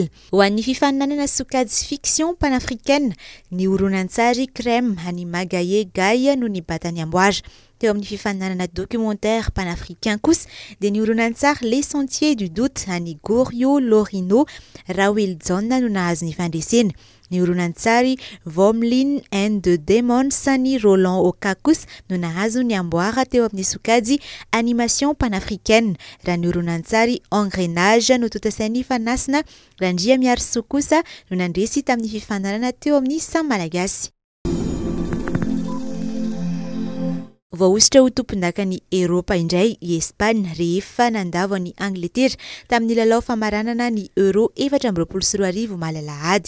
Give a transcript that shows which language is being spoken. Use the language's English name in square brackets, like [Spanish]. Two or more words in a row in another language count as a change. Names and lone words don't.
[Malagasy] Ho an'ny fifaninanana sokajy [French] fiction panafricaine [Malagasy] ny horonan-tsary Crème any Magaye Gaye no ny batany amboara. Teo amin'ny fifaninanana [French] documentaire panafricain [Malagasy] kosa dia ny horonan-tsary Les Sentiers du Doute any Gorio Lorino Rawel John no nahazo ny fandresena. Ny horonan-tsary Vomlin and the Demons ny Roland Okakus no nahazo ny amboara teo amin'ny sokajy [French] animation panafricaine. [Malagasy] Raha ny horonan-tsary Engrenage no totasain'ny fanasina Randria Miarso kosa no nandresy tamin'ny fifaninanana teo amin'ny Saint Malagasy. Voaositra ho tompon-dakan'ny Eropa indray i Espagne rehefa nandavo ny Angletera tamin'ny lalao famaranana ny Euro 2024 malalahady.